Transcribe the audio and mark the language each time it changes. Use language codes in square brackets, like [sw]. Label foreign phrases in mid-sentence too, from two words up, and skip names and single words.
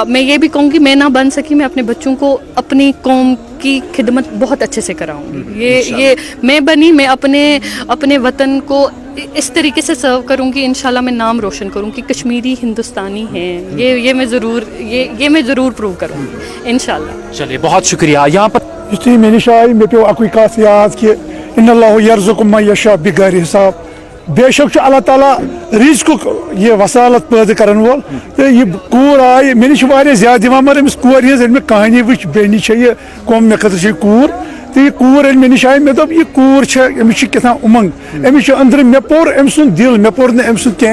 [ur] میں یہ بھی کہوں گی میں نہ بن سکی, میں اپنے بچوں کو اپنی قوم کی خدمت بہت اچھے سے کراؤں گی. یہ میں بنی, میں اپنے وطن کو اس طریقے سے سرو کروں گی, انشاءاللہ میں نام روشن کروں کہ کشمیری ہندوستانی ہیں. یہ میں ضرور پروو کروں گی انشاءاللہ. چلیے بہت شکریہ. یہاں پر [ks] یُتھُے مےٚ نِش آیہِ مےٚ پیوٚو اَکُے کَتھ یاد کہِ [ar] اِنَ اللہُ یَرزُقُ مَن یَشاء بِغَیرِ حِساب. [ks] بے شک چھُ اللہ تعالیٰ رِزقُک یہِ وَسالت پٲدٕ کَرن وول, تہٕ یہِ کوٗر آیہِ مےٚ نِش چھِ واریاہ زیادٕ دِوان, مگر أمِس کورِ ہِنٛز ییٚلہِ مےٚ کہانی وٕچھ, بیٚنہِ چھےٚ یہِ کۄم مےٚ خٲطرٕ چھِ یہِ کوٗر, تہٕ یہِ کوٗر ییٚلہِ مےٚ نِش آیہِ مےٚ دوٚپ یہِ کوٗر چھےٚ, أمِس چھِ کیٛاہ تام اُمنٛگ, أمِس چھُ أنٛدرٕ, مےٚ پوٚر أمۍ سُنٛد دِل, مےٚ پوٚر نہٕ أمۍ سُنٛد کینٛہہ.